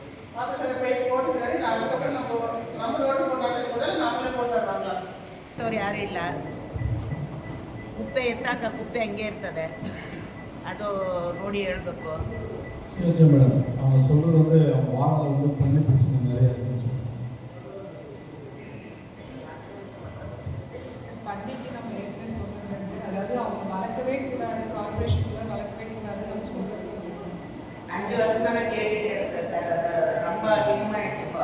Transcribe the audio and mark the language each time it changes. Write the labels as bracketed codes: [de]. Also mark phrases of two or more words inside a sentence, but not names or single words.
[ta] பாதசாரி பைப் போட்டு பின்னாடி அதுக்கப்புறம் நம்ம ரோடு போட்டாலே கூட நம்மளே போட்டுறாங்களா [kn] ಅವ್ರು ಯಾರೂ ಇಲ್ಲ. ಕುಪ್ಪೆ ಎತ್ತಾಕ ಕುಪ್ಪೆ ಹಂಗೆ ಇರ್ತದೆ, ಅದು ನೋಡಿ ಹೇಳಬೇಕು. [ta] சிஹெச்எம் மேடம் அவங்க சொல்கிறது வந்து அவங்க வாகனம் வந்து தண்ணி பிரச்சனை நிறைய இருக்குன்னு சொல்லுவாங்க. சார் பண்டிகைக்கு நம்ம ஏற்கனவே சொல்லியிருந்தேன் சார், அதாவது அவங்க வளர்க்கவே கூடாது, கார்பரேஷனுக்குள்ள வளர்க்கவே கூடாது நம்ம சொல்றதுக்கு 5 வருஷம் கேட்டுகிட்டே இருக்கேன் சார். அது ரொம்ப அதிகமாகிடுச்சுப்பா.